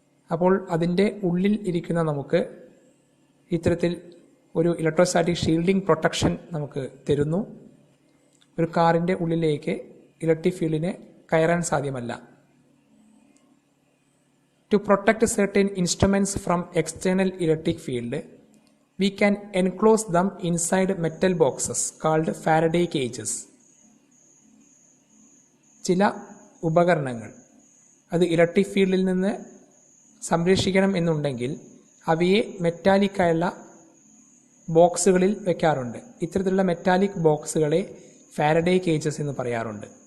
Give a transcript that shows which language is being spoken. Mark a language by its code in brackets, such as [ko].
[ml] അപ്പോൾ അതിൻ്റെ ഉള്ളിൽ ഇരിക്കുന്ന നമുക്ക് ഇത്തരത്തിൽ ഒരു ഇലക്ട്രോസ്റ്റാറ്റിക് ഷീൽഡിംഗ് പ്രൊട്ടക്ഷൻ നമുക്ക് തരുന്നു. ഒരു കാറിൻ്റെ ഉള്ളിലേക്ക് ഇലക്ട്രിക് ഫീൽഡിന് കയറാൻ സാധ്യമല്ല. [en] To protect certain instruments from external electric field, we can enclose them inside metal boxes called Faraday cages. [ml] ചില ഉപകരണങ്ങൾ അത് ഇലക്ട്രിക് ഫീൽഡിൽ നിന്ന് സംരക്ഷിക്കണം എന്നുണ്ടെങ്കിൽ അവയെ മെറ്റാലിക്കായുള്ള ബോക്സുകളിൽ വെക്കാറുണ്ട്. ഇത്തരത്തിലുള്ള മെറ്റാലിക് ബോക്സുകളെ ഫാരഡേ കേജസ് എന്ന് പറയാറുണ്ട്.